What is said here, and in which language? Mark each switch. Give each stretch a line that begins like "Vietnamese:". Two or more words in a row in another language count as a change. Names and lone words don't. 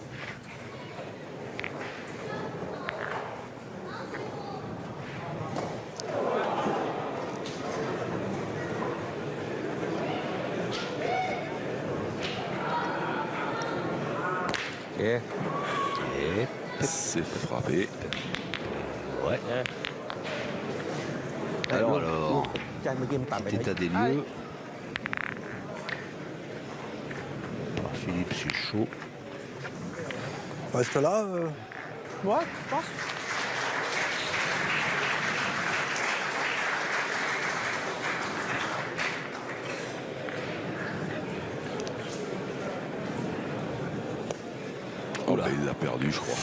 French: Et C'est frappé. Ouais. Alors,
Thai: จานเมื่อกี้มันต่ำไป
French: petit état des lieux. Par Philippe Suchot. Reste là. Ouais, je pense. Oh là, il l'a perdu, je crois.